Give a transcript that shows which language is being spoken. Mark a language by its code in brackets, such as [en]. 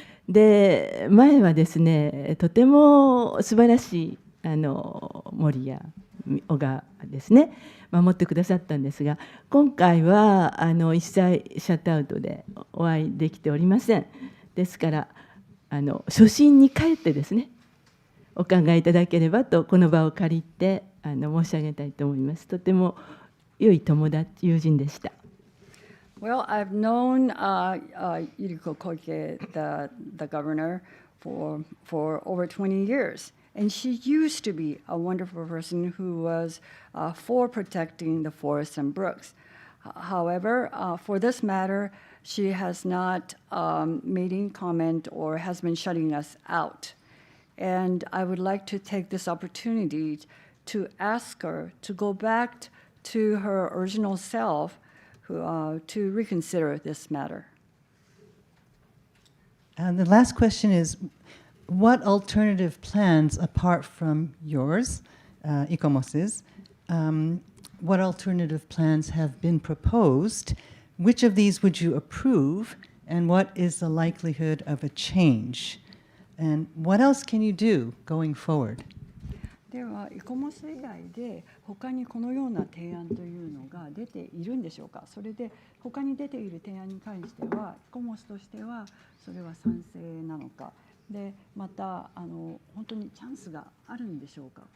[ja] で、前はですね、とても素晴らしい森や小川ですね、守ってくださったんですが、今回は一切シャットアウトでお会いできておりません。ですから初心に帰ってですね、お考えいただければとこの場を借りて申し上げたいと思います。とても良い友人でした。 [en] Well, I've known Yuriko Koike, the governor, for over 20 years. And she used to be a wonderful person who was for protecting the forests and brooks. However, for this matter, she has not made any comment or has been shutting us out. And I would like to take this opportunity to ask her to go back to her original self to reconsider this matter. And the last question is, what alternative plans, apart from yours, ICOMOS's, what alternative plans have been proposed? Which of these would you approve, and what is the likelihood of a change? And what else can you do going forward? [ja] では、ICOMOS以外で他にこのような提案というのが出ているんでしょうか。それで他に出ている提案に関しては、ICOMOSとしてはそれは賛成なのか。で、また本当にチャンスがあるんでしょうか。